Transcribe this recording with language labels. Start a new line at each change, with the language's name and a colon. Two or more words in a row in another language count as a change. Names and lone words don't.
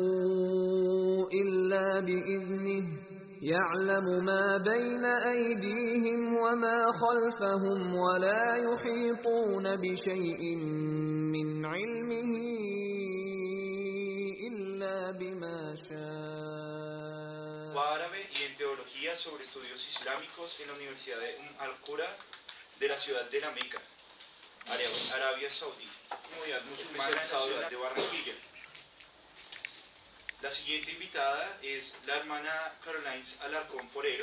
Arabic: إلا بإذنه يعلم ما بين أيديهم وما خلفهم ولا يحيطون بشيء من علمه إلا بما شاء.
Spanish: Árabe y en teología sobre estudios islámicos en la Universidad de Al-Qura de la ciudad de la Meca, Arabia Saudí, comunidad musulmana en la ciudad de Barranquilla. La siguiente invitada es la hermana Caroline Alarcón Forero.